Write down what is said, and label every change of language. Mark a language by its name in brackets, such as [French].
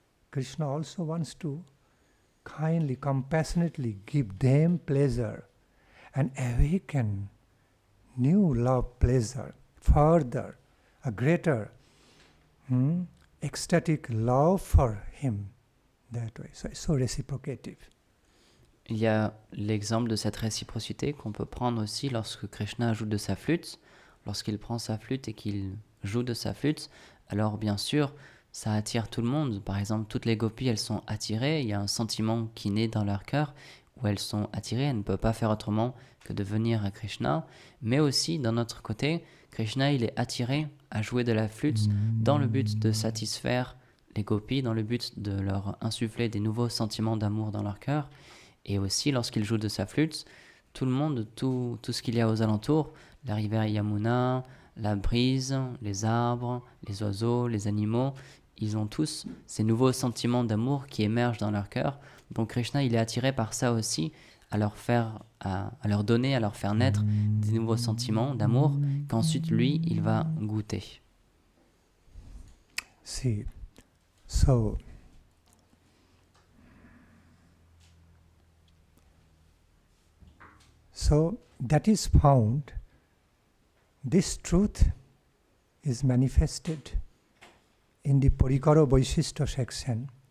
[English] Krishna also wants to kindly, compassionately give them pleasure and awaken new love, pleasure, further, a greater ecstatic love for him that way. So it's so reciprocative. [French] Il y a l'exemple de cette réciprocité qu'on peut prendre aussi lorsque Krishna joue de sa flûte. Lorsqu'il prend sa flûte et qu'il joue de sa flûte, alors bien sûr, ça attire tout le monde. Par exemple, toutes les gopis, elles sont attirées. Il y a un sentiment qui naît dans leur cœur où elles sont attirées. Elles ne peuvent pas faire autrement que de venir à Krishna. Mais aussi, d'un autre côté, Krishna, il est attiré à jouer de la flûte dans le but de satisfaire les gopis, dans le but de leur insuffler des nouveaux sentiments d'amour dans leur cœur. Et aussi, lorsqu'il joue de sa flûte, tout le monde, tout ce qu'il y a aux alentours, la rivière Yamuna, la brise, les arbres, les oiseaux, les animaux, ils ont tous ces nouveaux sentiments d'amour qui émergent dans leur cœur. Donc Krishna, il est attiré par ça aussi, à leur donner, à leur faire naître des nouveaux sentiments d'amour qu'ensuite lui, il va goûter. [English] See, so that is found, this truth is manifested in the Parikara Vaishishta section.